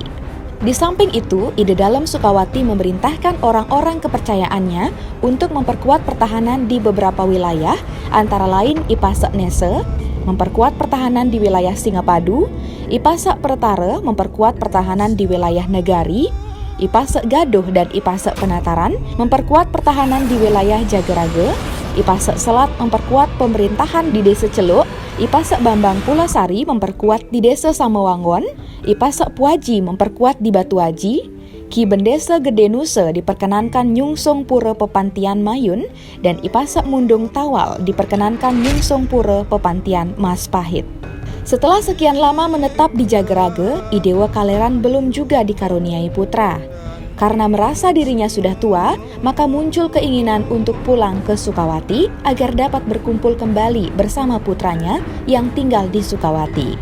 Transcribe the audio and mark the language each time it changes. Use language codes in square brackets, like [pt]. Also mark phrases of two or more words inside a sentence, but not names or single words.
[id] Di samping itu, Ide Dalam Sukawati memerintahkan orang-orang kepercayaannya untuk memperkuat pertahanan di beberapa wilayah, antara lain Ipasek Nese, memperkuat pertahanan di wilayah Singapadu, Ipasek Pertara memperkuat pertahanan di wilayah Negari, Ipasek Gaduh dan Ipasek Penataran memperkuat pertahanan di wilayah Jageraga, Ipasek Selat memperkuat pemerintahan di Desa Celuk, Ipasek Bambang Pulasari memperkuat di Desa Samewangon, Ipasek Puaji memperkuat di Batu Aji, Ki Bendesa Gede Nusa diperkenankan nyungsung Pura Pepantian Mayun, dan Ipasek Mundung Tawal diperkenankan nyungsung Pura Pepantian Mas Pahit. Setelah sekian lama menetap di Jageraga, Idewa Kaleran belum juga dikaruniai putra. Karena merasa dirinya sudah tua, maka muncul keinginan untuk pulang ke Sukawati agar dapat berkumpul kembali bersama putranya yang tinggal di Sukawati.